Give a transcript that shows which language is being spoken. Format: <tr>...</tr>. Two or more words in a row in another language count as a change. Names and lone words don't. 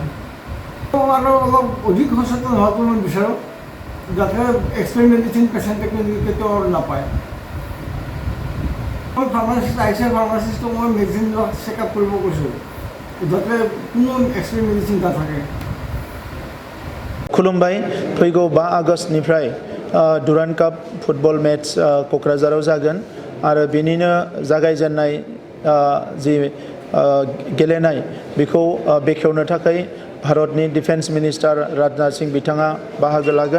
<as>আৰু অলপ অধিক সচেতন হোৱাটো মই বিচাৰোঁ যাতে এক্সৰে মেডিচিন পেচেণ্টে কেতিয়াও নাপায়। মই ফাৰ্মাচিষ্ট আহিছে, ফাৰ্মাচিষ্টক মই মেডিচিনবিলাক চেক আপ কৰিব কৈছোঁ যাতে কোনো এক্সৰে মেডিচিন নাথাকে।</as> <brx>खुलुमबाय। फैगौ 5 आगष्टनिफ्राय डुरान्ड काप फुटबल मेच क'क्राझाराव जागोन आरो बेनिनो जागायजेननाय जि गेलेनाय बेखौ बेखेवनो थाखाय भारतनि डिफेन्स मिनिस्टार राजनाथ सिंह बिथाङा बाहागो लागोन।</brx>